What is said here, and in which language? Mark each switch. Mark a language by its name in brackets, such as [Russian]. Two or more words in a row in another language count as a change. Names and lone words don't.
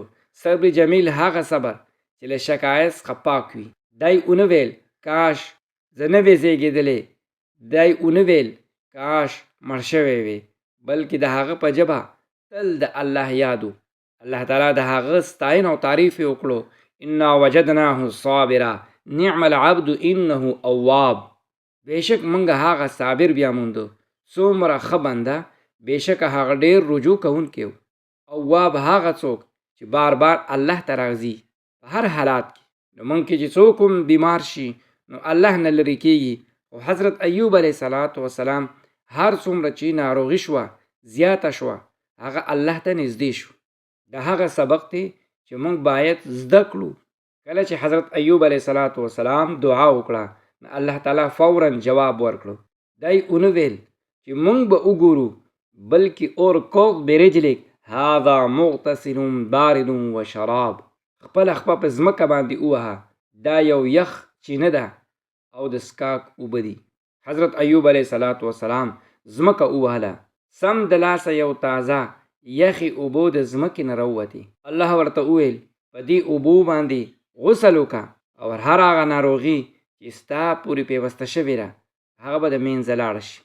[Arabic] صبر جمیل [Pashto] هغه صبر چې له شکایت څخه پاک وي. دی ونه ویل کاش زه نه وې زېږېدلی، دی ونه ویل کاش مړ شوی وی، بلکې د هغه په ژبه تل د الله یادو. [Arabic] الله تعالی [Pashto] د هغه ستاینه او تعریف یې وکړو، [Arabic] انا وجدناه صابرا نعم العبد انه اواب. [Pashto] بېشک موږ هغه صابر بیا موندو، څومره ښه بنده، بېشکه هغه ډېر رجوع کوونکی و. اواب هغه څوک چې بار بار الله ته راځي په هر حالات کې. نو موږ کې چې څوک هم بیمار شي نو الله نه لرې کېږي. او حضرت ایوب [Arabic] علیه السلام [Pashto] هر څومره چې ناروغي شوه، زیاته شوه، هغه الله ته نږدې شو. د هغه سبق دی چې موږ باید زده کړو. کله چې حضرت ایوب [Arabic] علیه السلام [Pashto] دعا وکړه نو [Arabic] الله تعالی [Pashto] فوراً جواب ورکړو. دی ونه ویل چې موږ به وګورو، بلکې [Arabic] ارکض برجلک هذا مغتسل بارد و شراب. [Pashto] خپله خپه په ځمکه باندې ووهه، دا یو یخ چینه ده او د څښاک اوبه دي. حضرت ایوب [Arabic] علیه السلام [Pashto] ځمکه ووهله، سم د لاسه یو تازه یخې اوبو د ځمکې نه راووتې. الله ورته وویل په دې اوبو باندې غسل وکړه او هر هغه ناروغي چې ستا پورې پیوسته شوې ده هغه به د منځه لاړه شي.